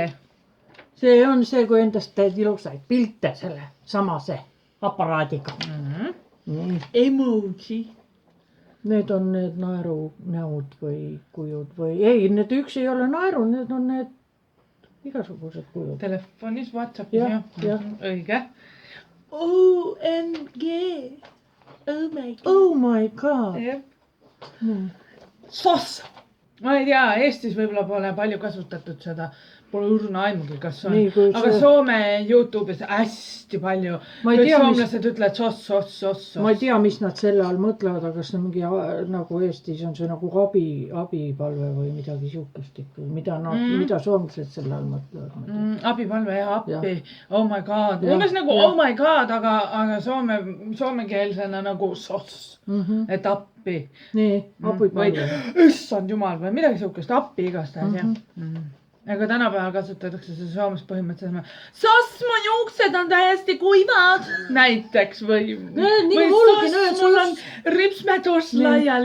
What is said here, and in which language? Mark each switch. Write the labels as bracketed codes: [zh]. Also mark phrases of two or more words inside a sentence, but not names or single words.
[et] See on see, kui endast teed ilusaid pilte selle samase aparaadiga. Emoji. Need on need naerunäod või kujud või ei, need üks ei ole naeru, need on need igasugused kujud. Telefonis, Whatsappis, jah. Õige. [en] OMG. Oh my god. [et] Soss. Ma ei tea, Eestis võib-olla pole palju kasutatud seda. Pole õrna aimugi, kas on. Aga Soome YouTube'is hästi palju. Kõik soomlased ütlevad soss. Ma ei tea, mis nad selle all mõtlevad, aga see on mingi nagu Eestis on see nagu abipalve või midagi siukest ikka. Mida soomlased selle all mõtlevad? Abipalve ja appi. [en] Oh my god. [et] Umbes nagu [en] oh my god, [et] aga soomekeelsena nagu soss. Et appi. Nii, abipalve. Issand jumal või midagi siukest. Appi igastahes, jah. Aga tänapäeval kasutatakse see Soomes põhimõtteliselt. Soss, mu juuksed on täiesti kuivad. Näiteks või soss, mul on ripsmetus laiali.